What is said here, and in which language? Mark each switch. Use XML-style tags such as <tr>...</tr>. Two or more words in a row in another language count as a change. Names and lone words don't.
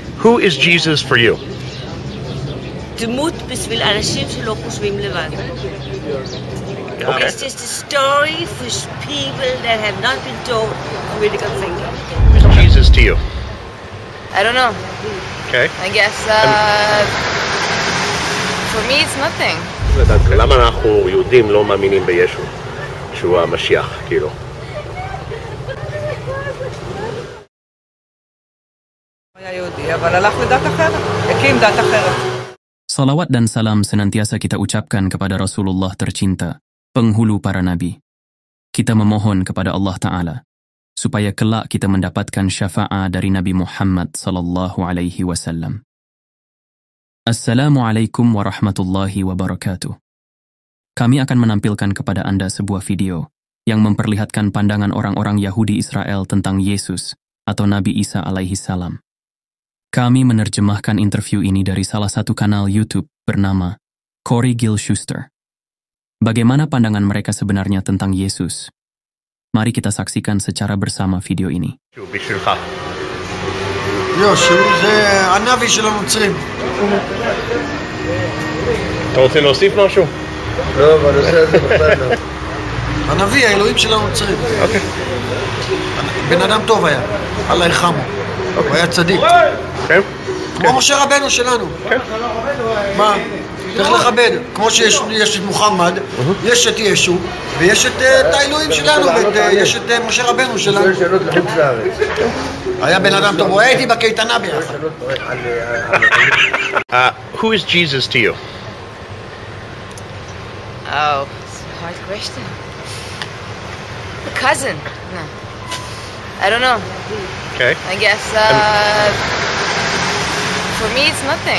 <en>Who is Jesus for you?</en> <he>דמות בשביל אנשים שלא חושבים לבד.</he> <en>Okay. It's just a story for people that have not been told critical thinking. Who's Jesus to you? I don't know. Okay. I guess for me it's nothing.</en> <he>למה אנחנו יהודים לא מאמינים בישו? שהוא המשיח, כאילו. היה יהודי, אבל הלך לדת אחרת, הקים דת אחרת.</he> <id>Salawat dan salam senantiasa kita ucapkan kepada Rasulullah tercinta, penghulu para nabi. Kita memohon kepada</id> <ar>الله تعالى,</ar> <id>supaya kelak kita mendapatkan syafaat dari Nabi Muhammad</id> <ar>صلى الله عليه وسلم. السلام عليكم ورحمة الله وبركاته.</ar> <id>Kami akan menampilkan kepada Anda sebuah video yang memperlihatkan pandangan orang-orang Yahudi Israel tentang Yesus atau Nabi Isa</id> <ar>عليه السلام.</ar> <id>Kami menerjemahkan interview ini dari salah satu kanal YouTube bernama Corey Gill Schuster. Bagaimana pandangan mereka sebenarnya tentang Yesus? Mari kita saksikan secara bersama video ini.</id> <he>בשבילך. יושו זה הנביא של הנוצרים. אתה רוצה להוסיף משהו? לא, בנושא הזה בכלל לא. הנביא, האלוהים של הנוצרים. אוקיי. בן אדם טוב היה,</he> <ar>الله يرحمه.</ar> <he>הוא היה צדיק. כן? כמו משה רבנו שלנו. כן. מה? צריך לכבד. כמו שיש את מוחמד, יש את ישו, ויש את האלוהים שלנו, ויש את משה רבנו שלנו. היה בן אדם טוב, הוא הייתי בקייטנה ביחד.</he> <en>Who is Jesus to you? Oh, it's a hard question. A cousin? No. I don't know. Okay. I guess for me it's nothing.</en>